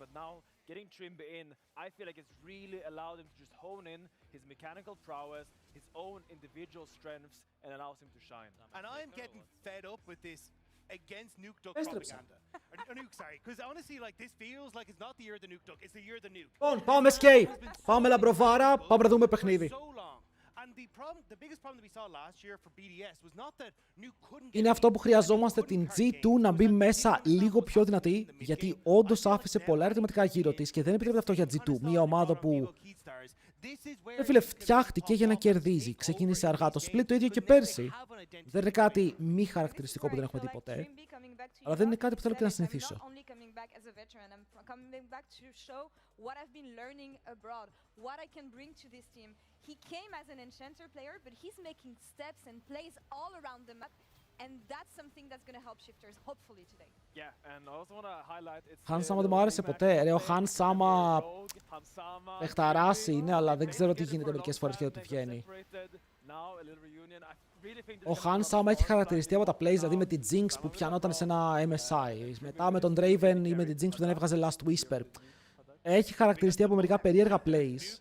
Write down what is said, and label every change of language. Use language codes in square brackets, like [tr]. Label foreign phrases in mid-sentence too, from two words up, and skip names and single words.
[en] But now getting Trimby in, I feel like it's really allowed him to just hone in his mechanical prowess, his own individual strengths, and allows him to shine. And I'm getting fed up with this against Nuke Duck propaganda. Or Nuke, sorry, because honestly, like this feels like it's not the year of the Nuke Duck, it's the year of the Nuke. [el] Λοιπόν, πάμε escape. Πάμε λαμπροβάρα, πάμε να δούμε παιχνίδι. [en] And the biggest problem that we saw last year for BDS was not that Nuke couldn't. [el] Είναι αυτό που χρειαζόμαστε την G2 να μπει μέσα λίγο πιο δυνατή, γιατί όντως άφησε πολλά ερωτηματικά γύρω της και δεν επιτρέπεται αυτό για G2. Μια ομάδα που φίλε, φτιάχτηκε για να κερδίζει. Ξεκίνησε αργά το split, το ίδιο και πέρσι. Δεν είναι κάτι μη χαρακτηριστικό που δεν έχουμε δει ποτέ, αλλά δεν είναι κάτι που θέλω και να συνηθίσω. [en] He came as an enchanter player, but he's making steps and plays all around the map, and that's something that's going to help shifters hopefully today. Yeah, and I also want to highlight it's [el] Χαν Σάμα δεν μου άρεσε ποτέ. Ρε, ο Χαν Σάμα παιχταράς είναι, αλλά δεν ξέρω τι γίνεται μερικές φορές και δεν του βγαίνει. Ο Χαν Σάμα έχει χαρακτηριστεί από τα plays, δηλαδή με την Jinx που πιανόταν σε ένα MSI. Μετά με τον Draven ή με την Jinx που δεν έβγαζε Last Whisper. Έχει χαρακτηριστεί από μερικά περίεργα plays.